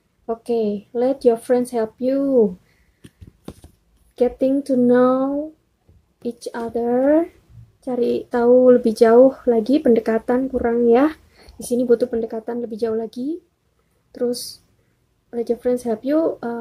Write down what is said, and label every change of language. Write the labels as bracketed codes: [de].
[en] Okay, let your friends help you. Getting to know each other. [id] Cari tahu lebih jauh lagi, pendekatan kurang ya. Di sini butuh pendekatan lebih jauh lagi. [en] Terus let your friends help you.